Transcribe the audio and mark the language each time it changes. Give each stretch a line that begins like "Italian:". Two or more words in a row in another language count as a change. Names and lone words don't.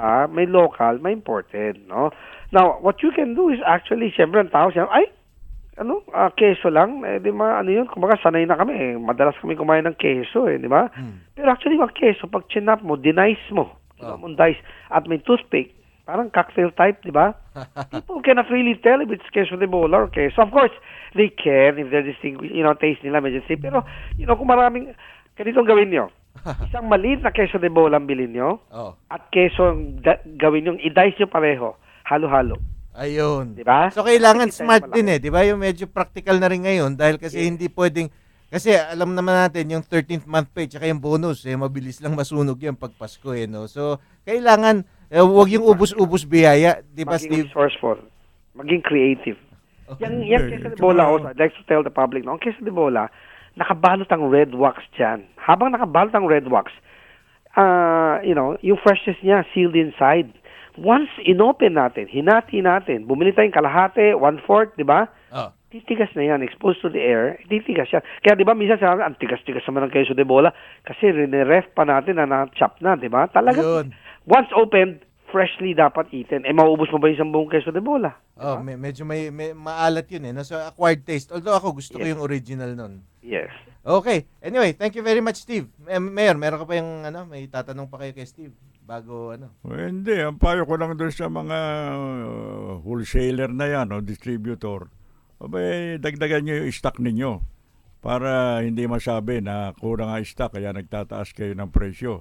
Filipino: May local, may imported,
English: no? Now, what you can do is actually,
Filipino: syempre, ang tao siya, keso lang, di ba, ano yun, kumbaga, sanay na kami, madalas kami kumain ng keso, di ba? Pero actually, yung keso, pag chinap mo, dinice mo, dice, at may toothpick, parang
English: cocktail type,
Filipino: di ba?
English: People cannot really tell if it's queso de bola or queso. Of course, they can if they're distinguished, taste
Filipino: nila medyo
English: same.
Filipino: Pero, kung maraming, ganito ang gawin nyo. Isang maliit na queso de bola ang bilhin nyo, at queso gawin nyo, i-dice nyo pareho, halo-halo. Ayun. Di ba? So, kailangan Makikita smart yung din di ba? Yung medyo practical na rin ngayon dahil kasi hindi pwedeng, kasi alam naman natin yung 13th
English: month pay
Filipino: tsaka yung bonus, mabilis lang masunog yan pag Pasko, no? So, kailangan, huwag yung ubus-ubus biyaya, di ba, Maging Steve?
English: resourceful. Maging creative. Yan queso de bola also, I'd like to tell the public,
Filipino: no? Ang queso de bola, nakabalot ang red wax dyan. Habang nakabalot ang red wax, yung freshness niya
English: sealed inside.
Filipino: Once inopen natin, hinati natin, bumili tayong kalahati, 1/4, di ba? Titigas na yan,
English: exposed to the air,
Filipino: titigas yan. Kaya di ba, minsan sabi, ang tigas-tigas naman ng queso de bola kasi ref pa natin na na-chop na, di ba? Talagang,
English: once opened, freshly dapat eaten.
Filipino: Mauubos mo ba yung isang buong queso de bola? Medyo may maalat yun, no? So,
English: acquired taste.
Filipino: Although ako gusto ko yung original nun.
English: Yes. Okay. Anyway, thank you very much, Steve.
Filipino: Mayor, meron ka pa yung, may tatanong pa kayo kay Steve bago, Hindi, ang payo ko lang doon sa mga wholesaler na yan, o distributor. Abay, dagdagan nyo yung stock ninyo para hindi masabi na kurang ang stock kaya nagtataas kayo ng presyo.